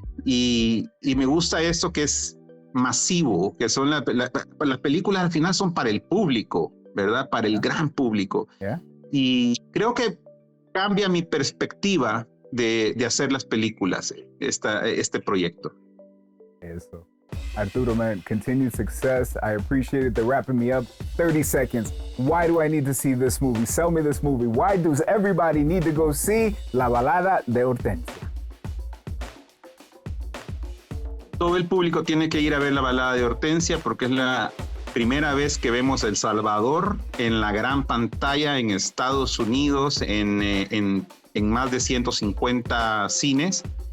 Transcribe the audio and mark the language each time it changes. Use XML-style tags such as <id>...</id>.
<es>Y me gusta esto que es masivo, que son las películas al final son para el público, ¿verdad? Para el gran público.</es> <en>Yeah.</en> <es>Y creo que cambia mi perspectiva de hacer las películas, este proyecto. Eso.</es> <en>Arturo, man, continued success. I appreciate it. They're wrapping me up. 30 seconds. Why do I need to see this movie? Sell me this movie. Why does everybody need to go see La Balada de Hortensia?</en> <es>Todo el público tiene que ir a ver La Balada de Hortensia porque es la primera vez que vemos El Salvador en la gran pantalla en Estados Unidos, en más de 150 cines.</es>